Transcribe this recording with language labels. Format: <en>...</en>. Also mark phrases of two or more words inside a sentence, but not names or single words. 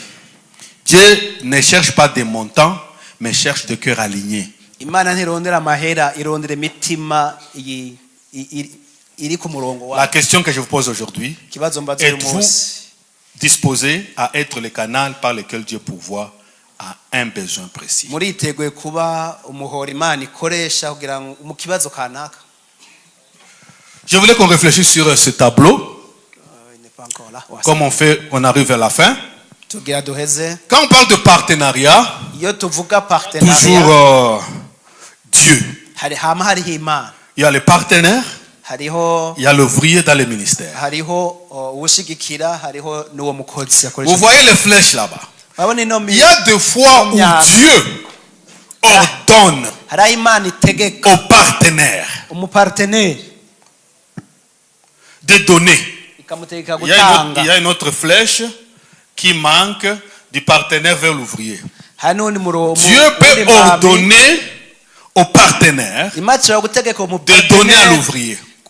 <fr>Dieu ne cherche pas des montants, mais cherche des cœurs alignés. La question que je vous pose aujourd'hui, êtes-vous disposé à être le canal par lequel Dieu pourvoit à un besoin précis.</fr> <rn>muriteguye kuba umuhora Imana ikoresha kugira ngo mu kibazo kanaka.</rn> <fr>Je voulais qu'on réfléchisse sur ce tableau. Il n'est pas encore là. Comme on arrive vers la fin.</fr> <rn>Tugira duheze.</rn> <fr>Quand on parle de partenariat,</fr> <rn>Iyo tuvuga partenariat,</rn> <fr>toujours Dieu.</fr> <rn>hariho Imana.</rn> <fr>Il y a les partenaires,</fr> <rn>Hariho</rn> <fr>il y a l'ouvrier dans le ministère.</fr> <rn>ushigikira, hariho n'uwo mukozi</rn> <fr>Vous</fr> <rn>akoresha.</rn> <fr>voyez les flèches là-bas.</fr> <rn>Babone ino</rn> <fr>Il y a des fois où Dieu ordonne</fr> <rn>hariho Imana itegeka</rn> <fr>aux partenaires</fr> <rn>umuparteneri</rn> <fr>de donner.</fr> <rn>ikamutegeka</rn> <fr>Il y</fr> <rn>gutanga.</rn> <fr>a une autre flèche qui manque du partenaire vers l'ouvrier. Dieu peut ordonner aux partenaires de donner à l'ouvrier.</fr>